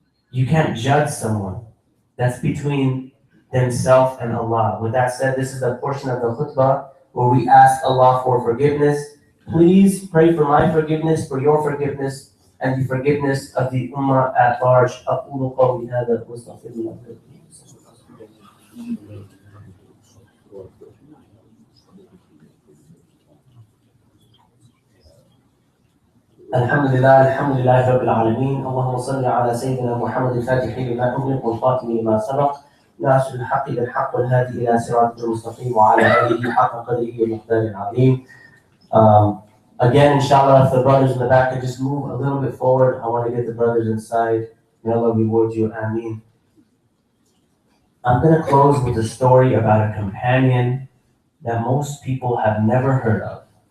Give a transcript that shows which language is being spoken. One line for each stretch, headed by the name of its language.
English: You can't judge someone. That's between themselves and Allah. With that said, this is a portion of the khutbah where we ask Allah for forgiveness. Please pray for my forgiveness, for your forgiveness, and the forgiveness of the ummah at large.
Arabic: أقول قولي هذا وأستغفر الله لكم. الحمد لله رب العالمين. اللهم صل على سيدنا محمد الفاتح لما أغلق والخاتم لما سبق ناصر الحق بالحق والهادي إلى صراط المستقيم وعلى آله حق قدره ومقداره العظيم.
English: Again, inshallah, if the brothers in the back could just move a little bit forward, I want to get the brothers inside. May Allah reward you. Ameen. I'm going to close with a story about a companion that most people have never heard of.